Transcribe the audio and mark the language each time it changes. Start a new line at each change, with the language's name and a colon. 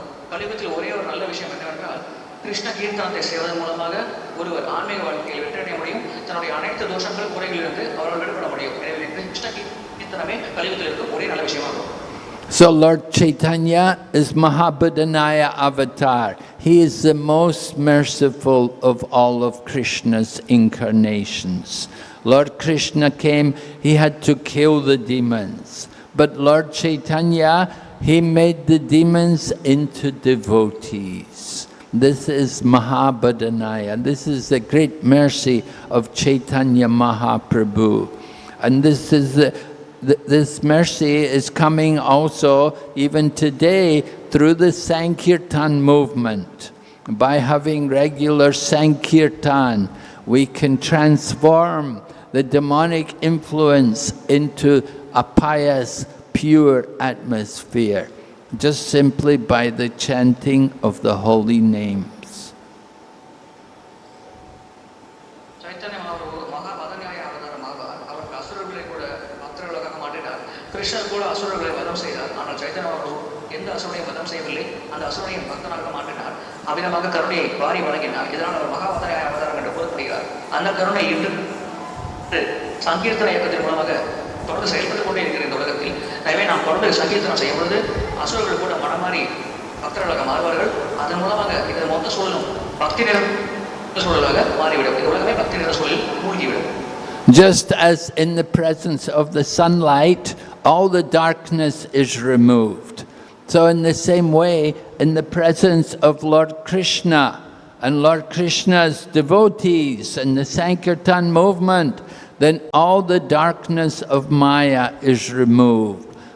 Tamil: கிருஷ்ண கீர்த்தனத்தை செய்வதன் மூலமாக ஒருவர் ஆன்மீக வாழ்க்கையில் வெற்றியடைய முடியும். தன்னுடைய அனைத்து தோஷங்கள் குறைகளிலிருந்து அவர்கள் விடுபட முடியும். எனவே கிருஷ்ண கீர்த்தனமே கலியுகத்தில் இருக்கும் ஒரே நல்ல விஷயமாகும்.
English: So Lord Chaitanya is Mahabodhanaya avatar. He is the most merciful of all of Krishna's incarnations. Lord Krishna came, he had to kill the demons. But Lord Chaitanya, he made the demons into devotees. This is Mahabodhanaya. This is the great mercy of Chaitanya Mahaprabhu. And this mercy is coming also even today through the Sankirtan movement. By having regular Sankirtan, we can transform the demonic influence into a pious, pure atmosphere, just simply by the chanting of the holy names.
Tamil: ಚೈತನ್ಯ ಮಹಾಪ್ರಭು ಮಹಾಪದನ್ಯಾಯ ಅವತಾರமாக அவருக்கு அசுரர்களை கூட பக்தர்களாக மாற்றினார். கிருஷ்ணர் கூட அசுரர்களை வதம் செய்தார். ஆனால் சைத்தன்ய மகாபிரபு எந்த அசுரனையும் வதம் செய்யவில்லை, அந்த அசுரனையும் பக்தனாக மாற்றினார். அவ்விதமாக கருணையை வாரி வழங்கினார். இதனால் அவர் மகாபதன்யாய அவதாரம் என்று கூறப்படுகிறார். அந்த கருணை இன்று சங்கீர்த்தன இயக்கத்தின் மூலமாக தொடர்ந்து செயல்பட்டுக் கொண்டே இருக்கிற இந்த உலகத்தில். எனவே நாம் தொடர்ந்து சங்கீர்த்தனம் செய்யும் பொழுது அசுரர்கள் கூட மனமாறி பக்தர்களாக மாறுவார்கள். அதன் மூலமாக இந்த மொத்த சூழலும் பக்தி நிறைந்த சூழலாக மாறிவிடும். இந்த உலகமே பக்தி நிறைந்த சூழலில் மூழ்கிவிடும்.
English: Just as in the presence of the sunlight, all the darkness is removed. So in the same way, in the presence of Lord Krishna and Lord Krishna's devotees and the Sankirtan movement, then all the darkness of Maya is removed.